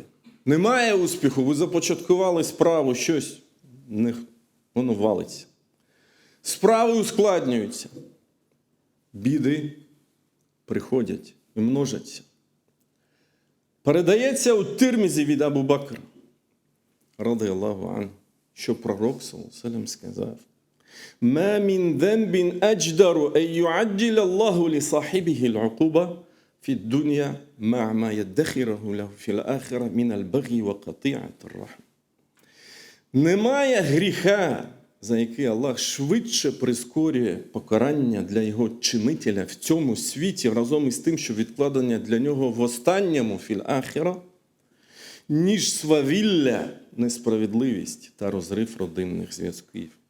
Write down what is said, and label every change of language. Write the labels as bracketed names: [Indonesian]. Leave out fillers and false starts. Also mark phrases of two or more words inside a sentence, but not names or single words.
[Ukrainian] Немає успіху, ви започаткували справу, щось, воно валиться. Справи ускладнюються. Біди приходять і множаться. Передається у Тирмізі від Абу Бакра, [Arabic] رضي الله عنه, [Ukrainian] що пророк, [Arabic] صلى الله عليه وسلم, сказав: «ما من ذنب أجدر أن يعجل الله لصاحبه العقوبة في الدنيا مع ما يدخره له في الآخرة من البغي وقطيعة الرحم». [Ukrainian] Немає гріха, за який Аллах швидше прискорює покарання для його чинителя в цьому світі, разом із тим, що відкладення для нього в останньому філ-ахіра, ніж свавілля, несправедливість та розрив родинних зв'язків.